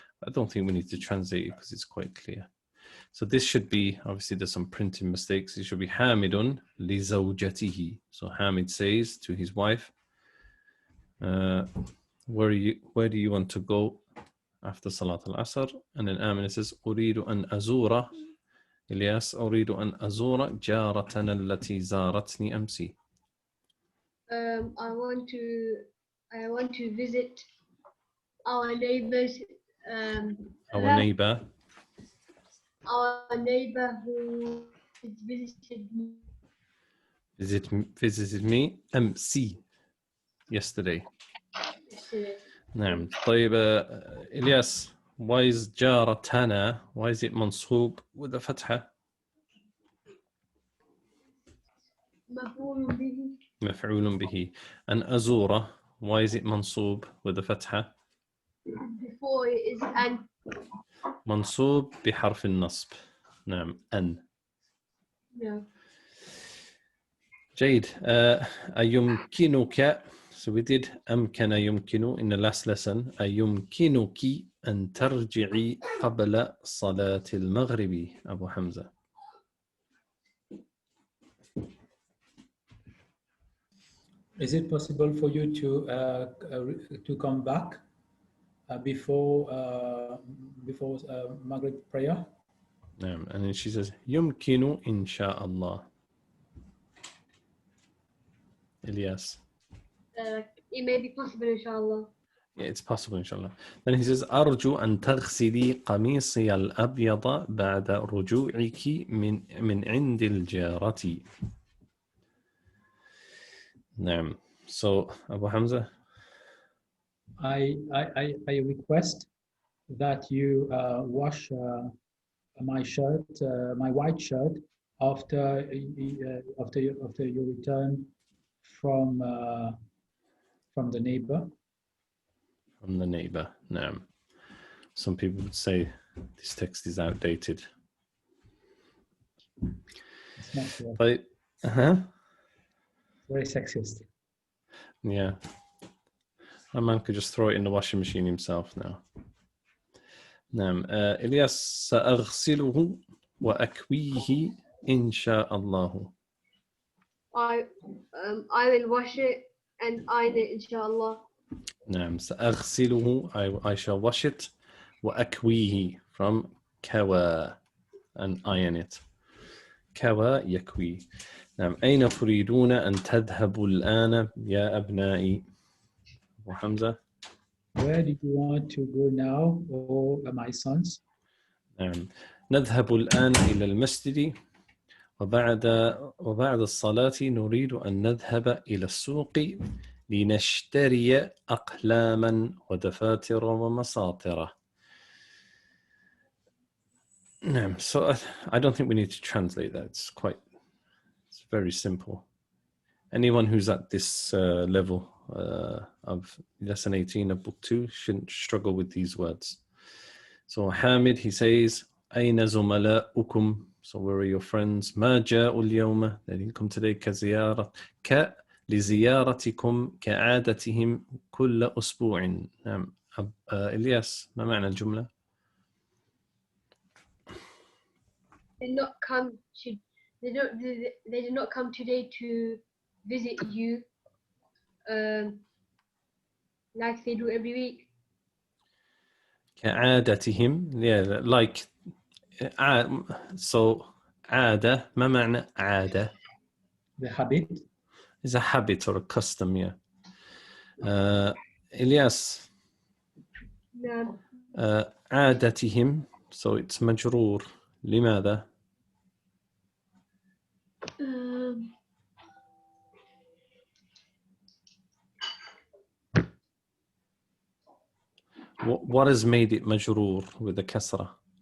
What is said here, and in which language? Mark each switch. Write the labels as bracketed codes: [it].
[en] I don't think we need to translate it because it's quite clear. So this should be, obviously there's some printing mistakes. It should be [ar] حامد لزوجته. [en] So Hamid says to his wife, where do you want to go after Salat al-Asr? And then Amina says, أريد أن أزور إلياس أريد أن أزور جارتنا التي زارتني أمس. I want to visit our neighbors. Our neighbor. Our neighbor who visited me. Visited me أمس, yesterday. نعم. طيب, إلياس, why is جارتنا, why is it منصوب with a فتحة? [ar] مفعول به. [en] And أزورة, why is it منصوب with a فتحة? Before it is an. [ar] منصوب بحرف النصب. نعم. أن. [en] Yeah. [ar] جيد. [en] أيمكنك, so we did أمكن يمكن in the last lesson. [ar] أيمكنك أن ترجعي قبل صلاة المغرب أبو حمزة. [en] Is it possible for you to come back before Maghrib prayer? [ar] نعم. [en] And then she says [ar] يمكن إن شاء الله. [en] Ilyas. It may be possible, inshallah. Yeah, it's possible, inshallah. Then he says [ar] أرجو أن تغسلي قميصي الأبيض بعد رجوعك من عند الجارة. [en] نعم. So Abu Hamza, I request that you wash my shirt, my white shirt, after your return from the neighbor. From the neighbor. نعم. Some people would say this text is outdated. It's not correct. But Very sexist. Yeah. A man could just throw it in the washing machine himself now. [ar] نعم. إلياس سأغسله وأكويه إن شاء الله. [en] I will wash it and iron it, inshallah. [ar] نعم. [en] سأغسله, I shall wash it. وأكويه, from كوى, and iron it. [ar] كوى يكوي. نعم. أين تريدون أن تذهبوا الآن يا أبنائي؟ أبو حمزة. [en] Where do you want to go now, my sons? [ar] نعم. نذهب الآن إلى المسجد وبعد الصلاة نريد أن نذهب إلى السوق لنشتري أقلاما ودفاتر ومساطر. نعم. [en] So I don't think we need to translate that. It's very simple. Anyone who's at this level of lesson 18 of book 2 shouldn't struggle with these words. So Hamid, he says [ar] أين زملاؤكم? [en] So where are your friends? [ar] ما جاءوا اليوم. [en] They didn't come today. [ar] كزيارة لزيارتكم كعادتهم كل أسبوع. نعم. إلياس ما معنى الجملة؟ [en] They not come to. They did not come today to visit you, like they do every week. [ar] كعادتهم. [en] Yeah, like so عادة [ar] ما معنى عادة؟ [en] The habit. It's a habit or a custom, yeah. [ar] إلياس نعم. [en] عادتهم, so it's مجرور. لماذا؟ What has made it مجرور with a كسرة?